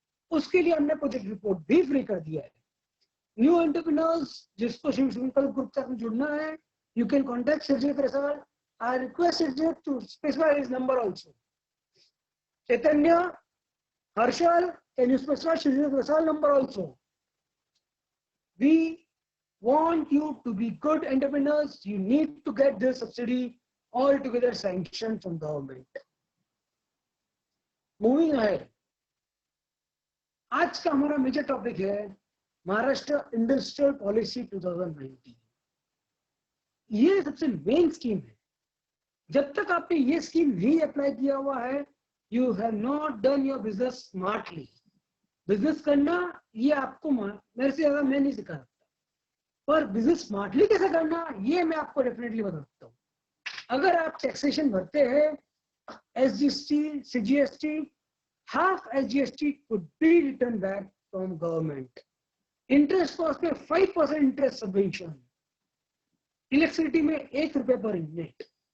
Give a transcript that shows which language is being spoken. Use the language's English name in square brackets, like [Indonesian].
[Hindi] उसके लिए हमने प्रोजेक्ट रिपोर्ट भी फ्री कर दिया है. न्यू एंटरप्रेन्योर्स जिसको शिव संकल्प ग्रुप से जुड़ना है, [English] You can contact Shivjeet Rasal. I request Shivjeet to specify his number also. Chaitanya, Harshal, can you specify Shivjeet Rasal number also. We want you to be good entrepreneurs. You need to get this subsidy altogether sanctioned from government. Moving ahead, [Hindi] आज का हमारा major topic है Maharashtra industrial policy 2019. ये सबसे main scheme है. जब तक आपने ये स्कीम नहीं अप्लाई किया हुआ है, [English] You have not done your business smartly. [Hindi] Business करना ये आपको मेरे से ज्यादा मैं नहीं सिखा सकता, पर बिजनेस स्मार्टली कैसे करना ये मैं आपको डेफिनेटली बता सकता हूँ. अगर आप टैक्सेशन भरते हैं, [English] SGST, CGST, half SGST could be returned back from government. Interest cost में 5% interest subvention. Electricity में ₹1 per unit.